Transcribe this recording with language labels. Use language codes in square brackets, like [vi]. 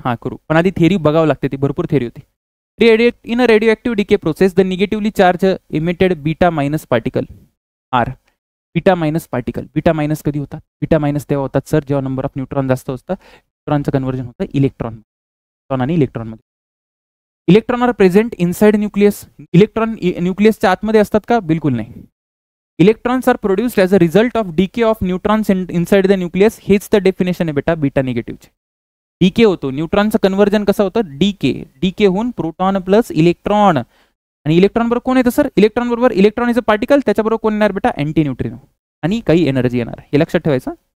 [mr] हा करू, पण आधी थिअरी बघावं लागते, ती भरपूर थिअरी होती. [en] In a radioactive decay process, the negatively charged emitted beta minus particle are [mr] beta minus कधी होतात, बीटा मायनस तेव्हा होतात सर जेव्हा नंबर ऑफ न्यूट्रॉन जास्त असतं. न्यूट्रॉनचं कन्वर्जन होतं इलेक्ट्रॉन आणि इलेक्ट्रॉनमध्ये. [en] Electron are present inside nucleus. [mr] Electron न्यूक्लियसच्या आतमध्ये असतात का, बिलकुल नाही. [en] Electrons are produced as a result of decay of neutrons inside the nucleus. [mr] हेच तर डेफिनेशन आहे बेटा बीटा निगेटिव्हचे. डीके होतो, न्यूट्रॉनचं कन्वर्जन कसं होतं, डीके होऊन प्रोटॉन प्लस इलेक्ट्रॉन. आणि इलेक्ट्रॉन बरोबर कोण येतं सर, इलेक्ट्रॉन बरोबर [en] electron is a particle, [mr] त्याच्याबरोबर कोण येणार बेटा, अँटी न्यूट्रिनो, आणि काही एनर्जी येणार, हे लक्षात ठेवायचं.